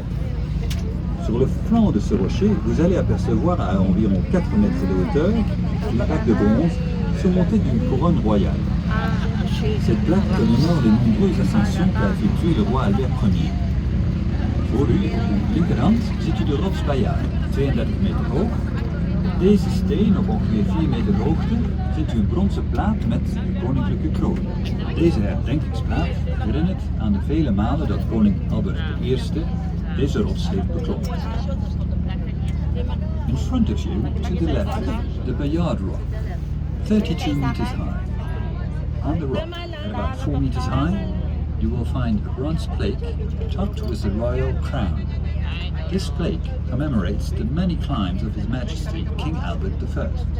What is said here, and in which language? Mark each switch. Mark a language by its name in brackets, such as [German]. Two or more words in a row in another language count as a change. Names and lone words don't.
[French] Sur le flanc de ce rocher, vous allez apercevoir à environ 4 mètres de hauteur une plaque de bronze surmontée d'une couronne royale. Cette plaque commémore les nombreuses ascensions qu'a effectué le roi Albert Ier. [Dutch] Voor u, op uw linkerhand, ziet u de rots Bayard, 32 meter hoog. Deze steen, op ongeveer 4 meter hoogte, vindt u een bronzen plaat met de koninklijke kroon. Deze herdenkingsplaat herinnert aan de vele malen dat koning Albert I deze rots heeft beklommen. [English] In front of you, to the left, the Bayard Rock, 32 meters high. On the rock, at about 4 meters high, you will find a bronze plate topped with the royal crown. This plate commemorates the many climbs of His Majesty King Albert I.